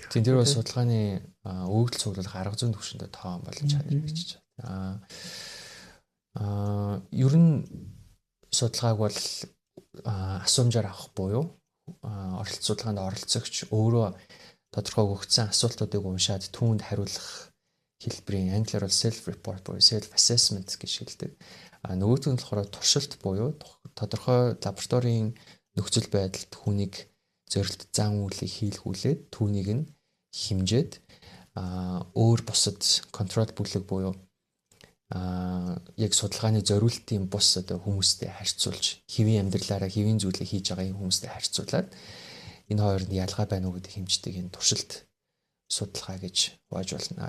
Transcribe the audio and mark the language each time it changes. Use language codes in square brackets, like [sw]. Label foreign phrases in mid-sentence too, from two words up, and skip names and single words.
[mn] Тийм тэр бас судалгааны өгөгдөл цуглуулах арга зүйн түвшиндээ тоон болон чанар гэж байна. Ер нь судалгааг бол асуумжаар авах буюу оролцоо судалгаанд оролцогч өөрөө тодорхой өгөгдсөн асуултуудыг уншаад түүнд хариулах хэлбэрийн англиар бол [en] self report [mn] буюу [en] self assessment [mn] гэж хэлдэг. Нөгөөт нь болохоор туршилт буюу тодорхой лабораторийн нөхцөл байдалд хүнийг зорилт зан үйлийг хийлгүүлээд түүнийг нь хэмжээд өөр бусад контрол бүлэг буюу яг судалгааны зориултын бус одоо хүмүүстэй харьцуулж хэвийн амьдралаараа хэвийн зүйлийг хийж байгаа юм хүмүүстэй харьцуулаад энэ хоёрын ялгаа байна уу гэдэг хэмждэг энэ туршилт судалгаа гэж хувааж болно.